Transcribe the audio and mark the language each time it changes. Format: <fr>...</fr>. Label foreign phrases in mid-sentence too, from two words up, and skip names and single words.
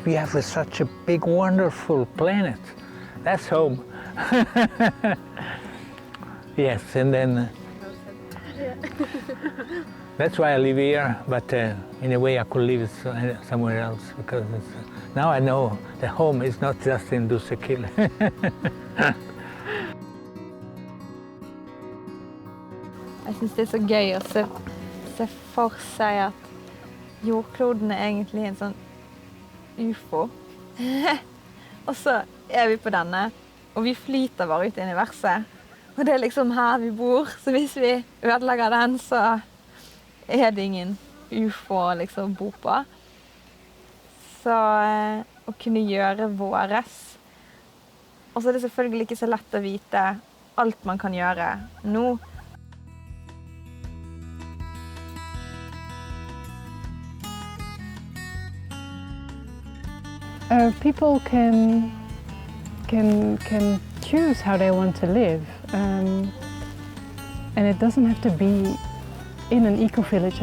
<en>We have such a big, wonderful planet. That's home. Yes, and then that's why I live here, but in a way I could live somewhere else, because now I know the home is not just in Dusekil.</en> <no>Jeg synes det er så gøy å se for seg at jordkloden er egentlig en sånn UFO. Og så er vi på denne, og vi flyter bare ut i universet. Og det er liksom her vi bor, så hvis vi ødelegger den, så er det ingen UFO liksom å bo på. Så å kunne gjøre våres. Og så er det selvfølgelig ikke så lett å vite alt man kan gjøre nå.</no> <en>People can choose how they want to live, and it doesn't have to be in an eco-village.</en>